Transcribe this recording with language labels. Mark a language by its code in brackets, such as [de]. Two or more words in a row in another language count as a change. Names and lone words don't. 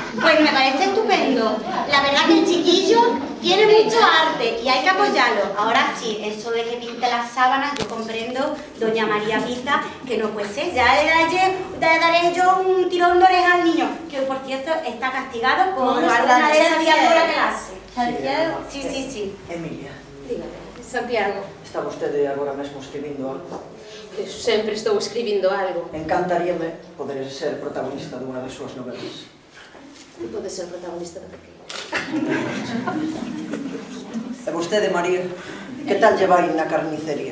[es] Pues Pues me parece estupendo. La verdad que el chiquillo tiene mucho arte y hay que apoyarlo. Ahora sí, eso de que pinte las sábanas, yo comprendo, doña María Pita, que no puede ser. Ya le daré yo un tirón de oreja al niño, que por cierto está castigado por alguna de esas criaturas que la hace. Sí. Emilia. Dígame, Santiago. [gl] Está vostede agora mesmo escribindo algo? Eu sempre estou escribindo algo. Encantaríame poder ser protagonista dunha das súas novelas. Tú podes ser protagonista do que queiras. E vostede, María, que tal lle vai na carnicería?